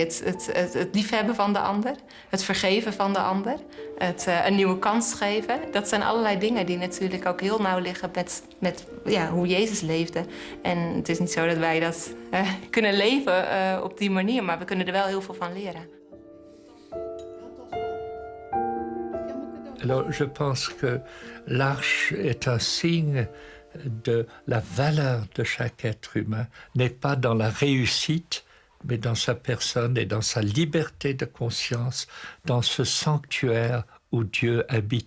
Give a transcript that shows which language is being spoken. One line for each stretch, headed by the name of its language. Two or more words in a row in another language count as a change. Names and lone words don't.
Dutch: Het liefhebben van de ander, het vergeven van de ander, het een nieuwe kans geven. Dat zijn allerlei dingen die natuurlijk ook heel nauw liggen met hoe Jezus leefde. En het is niet zo dat wij dat kunnen leven op die manier, maar we kunnen er wel heel veel van leren.
French: Alors, je pense que l'Arche est un signe de la valeur de chaque être humain, n'est pas dans la réussite, mais dans sa personne et dans sa liberté de conscience, dans ce sanctuaire où Dieu habite.